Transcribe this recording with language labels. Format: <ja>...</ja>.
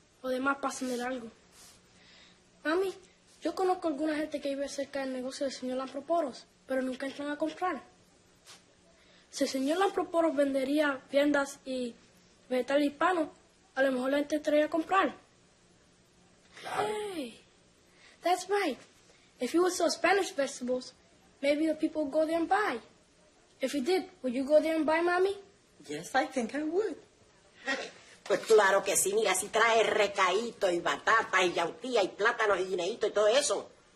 <es>O demás pasan de largo. Mami, yo conozco a alguna gente que vive cerca del negocio del señor Lamproporos, pero nunca entran a comprar. Si el señor Lamproporos vendería viandas y vegetales hispanos, a lo mejor la gente entraría a comprar. Claro.</es> <en>Hey, that's right. If you would sell Spanish vegetables, maybe the people would go there and buy. If you did, would you go there and buy, Mommy? Yes, I think I would.</en> <es>Pues claro que sí, mira, si trae recaíto y batata y yautía y plátanos y guineíto y todo eso.</es>